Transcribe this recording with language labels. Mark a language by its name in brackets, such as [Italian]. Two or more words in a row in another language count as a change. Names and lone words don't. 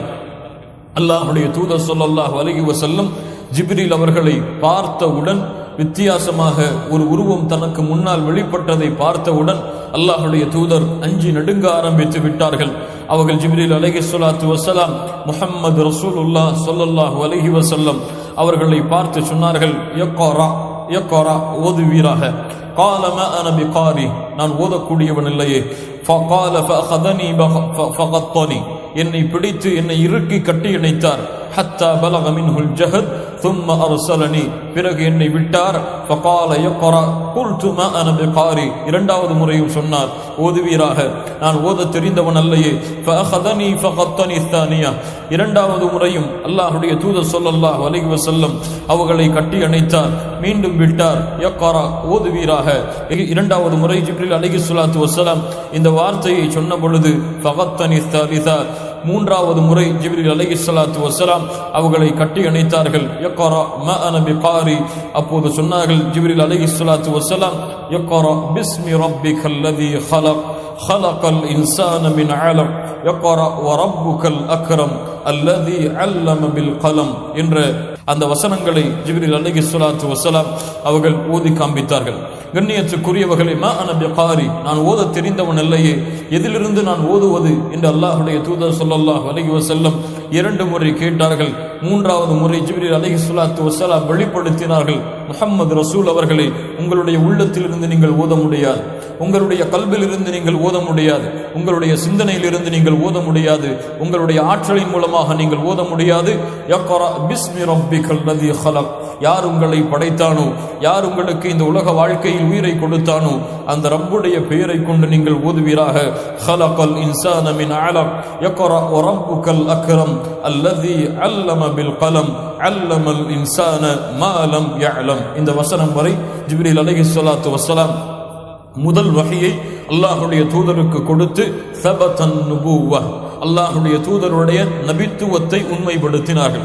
[Tamil] அல்லாஹுடைய தூதர் [Arabic] صلى الله عليه وسلم [Tamil] ஜிப்ரீல் அவர்களை பார்த்தவுடன், வித்தியாசமாக ஒரு உருவம் தனக்கு முன்னால் வெளிப்பட்டதை பார்த்தவுடன் அல்லாஹுடைய தூதர் அஞ்சி நடுங்க ஆரம்பித்து விட்டார்கள். அவர்கள் ஜிப்ரீல் [Arabic] عليه الصلاة والسلام [Tamil] முஹம்மது [Arabic] رسول الله صلى الله عليه وسلم [Tamil] அவர்களை பார்த்து சொன்னார்கள், [Arabic] يقرأ يقرأ, [Tamil] ஓதுவீராக. [Arabic] قال ما انا بقاري, [Tamil] நான் ஓதக்கூடியவன் இல்லையே. [Arabic] فقال فاخذني فغطني, [Tamil] என்னை பிடித்து என்னை இறுக்கி கட்டி இணைத்தார். [Arabic] حتى بلغ منه الجهد ثم ارسلني, [Tamil] பிறகு என்னை விட்டார். [Arabic] فقال يقرا قلت ما انا بقاري, [Tamil] இரண்டாவது முறையும் சொன்னார், ஓதுவீராக. நான் ஓத தெரிந்தவன் அல்லையே. [Arabic] فاخذني فغطني الثانيه, [Tamil] இரண்டாவது முறையும் அல்லாஹ்வுடைய தூதர் [Arabic] صلى الله عليه وسلم [Tamil] அவர்களை கட்டி அணைத்தார். மீண்டும் விட்டார். யக்ரா, ஓதுவீராக. இரண்டாவது முறை ஜிப்ரீல் [Arabic] عليه الصلاة والسلام [Tamil] இந்த வார்த்தையை சொன்ன பொழுது [Arabic] فغطني الثالثة, [Tamil] மூன்றாவது முறை ஜிப்ரீல் [Arabic] عليه الصلاة والسلام [Tamil] அவர்களை கட்டி அணைத்தார்கள். [Arabic] يقرأ ما أنا بقارئ, [Tamil] அப்போது சொன்னார்கள் ஜிப்ரீல் [Arabic] عليه الصلاة والسلام, اقرأ باسم ربك الذي خلق خلق الإنسان من علق يقرأ وربك الأكرم الذي علم بالقلم [Tamil] என்ற அந்த வசனங்களை ஜிப்ரீல் [Arabic] عليه الصلاة والسلام [Tamil] அவர்கள் ஓதி காண்பித்தார்கள். கண்ணியத்துக்குரியவர்களே, [Arabic] ما أنا بقارئ, [Tamil] நான் ஓத தெரிந்தவன் அல்லையே, எதிலிருந்து நான் ஓதுவது என்று அல்லாஹுடைய தூதர் [Arabic] صلى الله عليه وسلم [Tamil] 2 முறை கேட்டார்கள். மூன்றாவது முறை ஜிப்ரீல் [Arabic] عليه الصلاة والسلام [Tamil] வெளிப்படுத்தினார்கள், முஹம்மது ரசூல் அவர்களே, உங்களுடைய உள்ளத்திலிருந்து நீங்கள் ஓத முடியாது, உங்களுடைய கல்பிலிருந்து நீங்கள் ஓத முடியாது, உங்களுடைய சிந்தனையிலிருந்து நீங்கள் ஓத முடியாது, உங்களுடைய ஆற்றலின் மூலமாக நீங்கள் ஓத முடியாது. [Arabic] اقرأ باسم ربك الذي خلق, [Tamil] யார் உங்களை படைத்தானோ, யார் உங்களுக்கு இந்த உலக வாழ்க்கையில் உயிரை கொடுத்தானோ அந்த ரப்புடைய பெயரை கொண்டு நீங்கள் ஓதுவீராக. [Arabic] خلق الانسان من علق يقرأ وربك الاكرم الذي علم بالقلم علم الإنسان ما لم يعلم. [Tamil] இந்த வசனம் வரை ஜிப்ரீல் [Arabic] عليه الصلاة والسلام [Tamil] முதல் வஹியை அல்லாஹ்வுடைய தூதருக்கு கொடுத்து [Arabic] ثبتت النبوة, [Tamil] அல்லாஹ்வுடைய தூதருடைய நபித்துவத்தை உண்மைப்படுத்தினார்கள்.